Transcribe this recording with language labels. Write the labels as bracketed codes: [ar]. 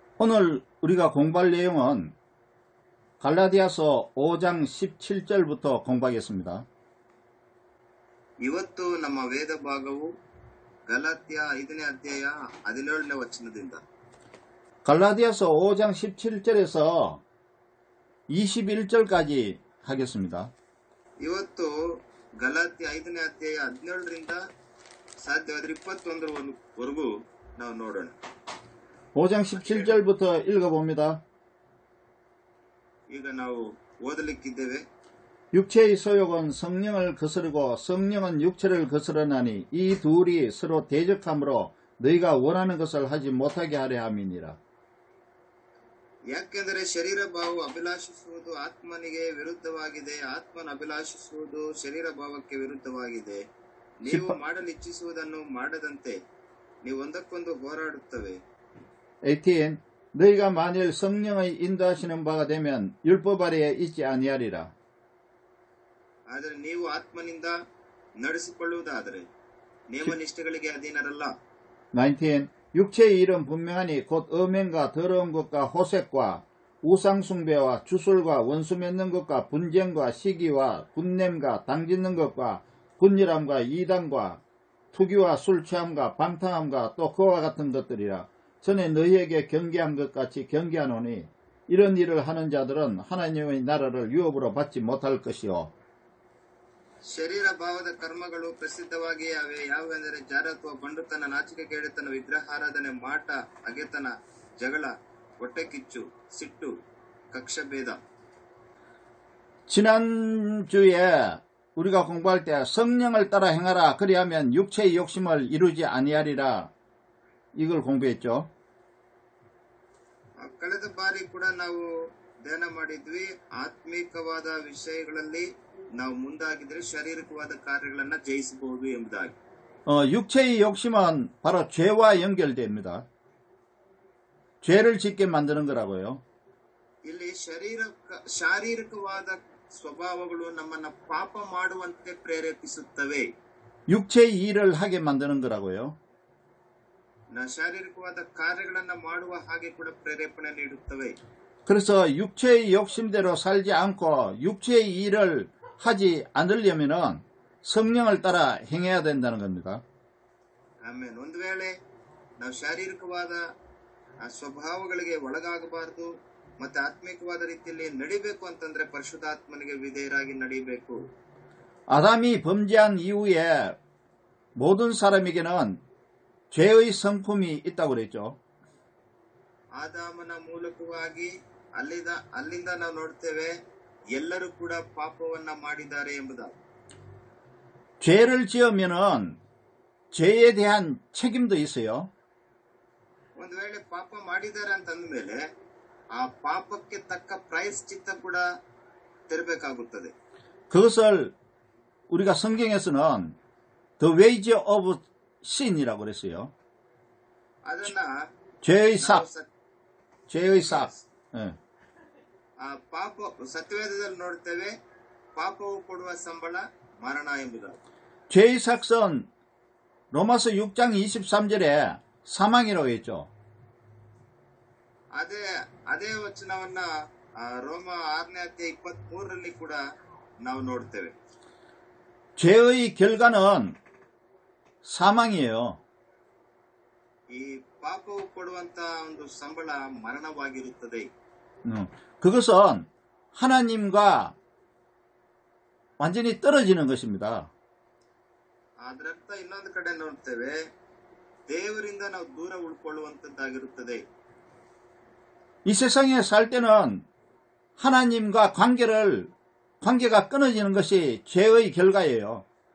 [ko] 오늘 우리가 공부할 내용은 갈라디아서 5장 17절부터 공부하겠습니다. [kn] ಇವತ್ತು ನಮ್ಮ ವೇದ ಭಾಗವು ಗಲಾತ್ಯ 5ನೇ ಅಧ್ಯಾಯ 17ನೇ ವಚನದಿಂದ [ko] 갈라디아서 5장 17절에서 21절까지 하겠습니다. [kn] ಇವತ್ತು ಗಲಾತ್ಯ 5ನೇ ಅಧ್ಯಾಯ 17ರಿಂದ ಸಾಧ್ಯವಾದರೆ 21ರವರೆಗೂ ನಾವು ನೋಡೋಣ. [ko] 5장 17절부터 읽어봅니다. [kn] ಈಗ ನಾವು ಓದಲಿಕ್ಕಿದ್ದೇವೆ. [ko] 육체의 소욕은 성령을 거스르고 성령은 육체를 거스르나니 이 둘이 서로 대적함으로 너희가 원하는 것을 하지 못하게 하려 함이니라. [kn] ಯಾಕೆಂದರೆ ಶರೀರ ಭಾವವು ಅಭಿಲಾಷಿಸುವುದು ಆತ್ಮನಿಗೆ ವಿರುದ್ಧವಾಗಿದೆ, ಆತ್ಮನ ಅಭಿಲಾಷಿಸುವುದು ಶರೀರ ಭಾವಕ್ಕೆ ವಿರುದ್ಧವಾಗಿದೆ. ನೀವು ಮಾಡಲು ಇಚ್ಛಿಸುವುದನ್ನು ಮಾಡದಂತೆ ನೀವು ಒಂದಕ್ಕೊಂದು ಹೋರಾಡುತ್ತವೆ. 18. [ko] 너희가 만일 성령의 인도하시는 바가 되면 율법 아래에 있지 아니하리라. [kn] ಆದರೆ ನೀವು ಆತ್ಮನಿಂದ ನಡೆಸಿಕೊಳ್ಳುವುದಾದರೆ ನೇಮನಿಷ್ಠೆಗಳಿಗೆ ಅಧೀನರಲ್ಲ. 19. [ko] 육체의 일은 분명하니 곧 음행과 더러운 것과 호색과 우상숭배와 주술과 원수 맺는 것과 분쟁과 시기와 분냄과 당짓는 것과 분열함과 이단과 투기와 술 취함과 방탕함과 또 그와 같은 것들이라. 전에 너희에게 경계한 것 같이 경계하노니 이런 일을 하는 자들은 하나님의 나라를 유업으로 받지 못할 것이요. [kn] ಶರೀರ ಭಾವದ ಕರ್ಮಗಳು ಪ್ರಸಿದ್ಧವಾಗಿಯೇ ಅವೆ. ಯಾವೆಂದರೆ ಜಾರತ್ವ, ಬಂಡುತನ, ನಾಚಿಕೆಗೇಡಿತನ, ವಿಗ್ರಹಾರಾಧನೆ, ಮಾಟ, ಅಗೆತನ, ಜಗಳ, ಹೊಟ್ಟೆಕಿಚ್ಚು, ಸಿಟ್ಟು, ಕಕ್ಷಭೇದ. [ko] 지난주에 우리가 공부할 때 성령을 따라 행하라 그리하면 육체의 욕심을 이루지 아니하리라 이걸 공부했죠. [kn] ಕಳೆದ ಬಾರಿ ಕೂಡ ನಾವು ಧ್ಯಾನ ಮಾಡಿದ್ವಿ. ಆತ್ಮಿಕವಾದ ವಿಷಯಗಳಲ್ಲಿ ನಾವು ಮುಂದಾಗಿದ್ರೆ ಶಾರೀರಿಕವಾದ ಕಾರ್ಯಗಳನ್ನ ಜಯಿಸಬಹುದು ಎಂಬುದಾಗಿ. [ko] 육체의 욕심은 바로 죄와 연결됩니다. 죄를 짓게 만드는 거라고요. [kn] ಇಲ್ಲಿ ಶಾರೀರಿಕವಾದ ಸ್ವಭಾವಗಳು ನಮ್ಮನ್ನ ಪಾಪ ಮಾಡುವಂತೆ ಪ್ರೇರೇಪಿಸುತ್ತವೆ. [ko] 육체의 일을 하게 만드는 거라고요. [kn] ಶಾರೀರಿಕವಾದ ಕಾರ್ಯಗಳನ್ನ ಮಾಡುವ ಹಾಗೆ ಕೂಡ ಪ್ರೇರೇಪಣೆ ನೀಡುತ್ತವೆ. [ko] 그래서 육체의 욕심대로 살지 않고 육체의 일을 하지 않으려면 성령을 따라 행해야 된다는 겁니다. [kn] ಆಮೇಲೆ ಒಂದು ವೇಳೆ ನಾವು ಶಾರೀರಿಕವಾದ ಸ್ವಭಾವಗಳಿಗೆ ಒಳಗಾಗಬಾರದು ಮತ್ತೆ ಆತ್ಮಿಕವಾದ ರೀತಿಯಲ್ಲಿ ನಡಿಬೇಕು ಅಂತಂದ್ರೆ ಪರಿಶುದ್ಧಾತ್ಮನಿಗೆ ವಿಧೇಯರಾಗಿ ನಡಿಬೇಕು. [ko] 아담이 범죄한 이후에 모든 사람에게는 죄의 성품이 있다고 그랬죠. [kn] ಆದಾಮನ ಮೂಲಕವಾಗಿ ಅಲ್ಲಿಂದ ನಾವು ನೋಡ್ತೇವೆ ಎಲ್ಲರೂ ಕೂಡ ಪಾಪವನ್ನ ಮಾಡಿದ್ದಾರೆ ಎಂಬುದಾಗಿ. [ko] 죄를 지으면은 죄에 대한 책임도 있어요. [kn] ಒಂದು ವೇಳೆ ಪಾಪ ಮಾಡಿದ್ದಾರೆ ಅಂತ ಅಂದಮೇಲೆ ಆ ಪಾಪಕ್ಕೆ ತಕ್ಕ ಪ್ರಾಯಶ್ಚಿತ್ತ ಕೂಡ ತೆರಬೇಕಾಗುತ್ತದೆ. [ko] 그것을 우리가 성경에서는 [en] the wage of sin [ko] 이라고 그랬어요. [kn] ಅದನ್ನ [ko] 죄의 삭. 예. [kn] ಆ ಪಾಪ ಸತ್ಯವೇದದಲ್ಲಿ ನೋಡ್ತೇವೆ, ಪಾಪವು ಕೊಡುವ ಸಂಬಳ ಮರಣ ಎಂಬುದಾಗಿ. [ko] 죄의 삭은 로마서 6장 23절에 사망이라고 했죠. [kn] ಅದೇ ವಚನವನ್ನ ರೋಮ 6ನೇ ಅಧ್ಯಾಯ 23ರಲ್ಲಿ ಕೂಡ ನಾವು ನೋಡ್ತೇವೆ. [ko] 죄의 결과는 사망이에요. [kn] ಈ ಪಾಪವು ಕೊಡುವಂತ ಒಂದು ಸಂಬಳ ಮರಣವಾಗಿರುತ್ತದೆ. [ko] 그것은 하나님과 완전히 떨어지는 것입니다. [kn] ಅದರರ್ಥ ಇನ್ನೊಂದು ಕಡೆ ನೋಡ್ತೇವೆ, ದೇವರಿಂದ ನಾವು ದೂರ ಉಳ್ಕೊಳ್ಳುವಂತದ್ದಾಗಿರುತ್ತದೆ. [ko] 이 세상에 살 때는 하나님과 관계가 끊어지는 것이 죄의 결과예요.